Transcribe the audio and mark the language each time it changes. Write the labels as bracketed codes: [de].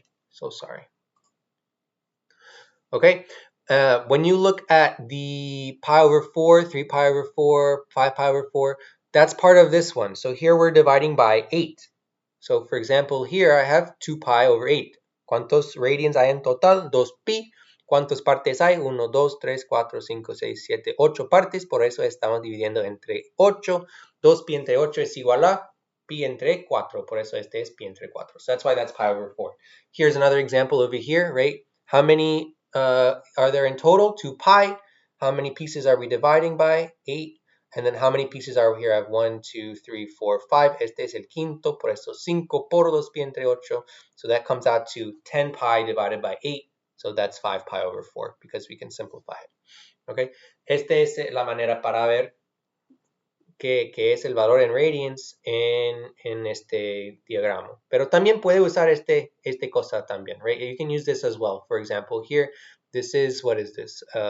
[en] So sorry. Okay, when you look at the pi over 4, 3 pi over 4, 5 pi over 4, that's part of this one. So here we're dividing by 8. So for example, here I have 2 pi over 8. [es] ¿Cuántos radians hay en total? 2pi. ¿Cuántas partes hay? 1, 2, 3, 4, 5, 6, 7, 8 partes. Por eso estamos dividiendo entre 8. 2pi entre 8 es igual a pi entre 4. Por eso este es pi entre 4. [en] So that's why that's pi over 4. Here's another example over here, right? How many are there in total? 2 pi. How many pieces are we dividing by? 8. And then how many pieces are we here? I have 1, 2, 3, 4, 5. [es] Este es el quinto, por eso 5 por 2 pi entre 8. [en] So that comes out to 10 pi divided by 8. So that's 5 pi over 4 because we can simplify it. Okay. [es] Esta es la manera para ver qué es el valor en radians en este diagrama. Pero también puede usar este cosa también, right? [en] You can use this as well. For example, here, this is, what is this?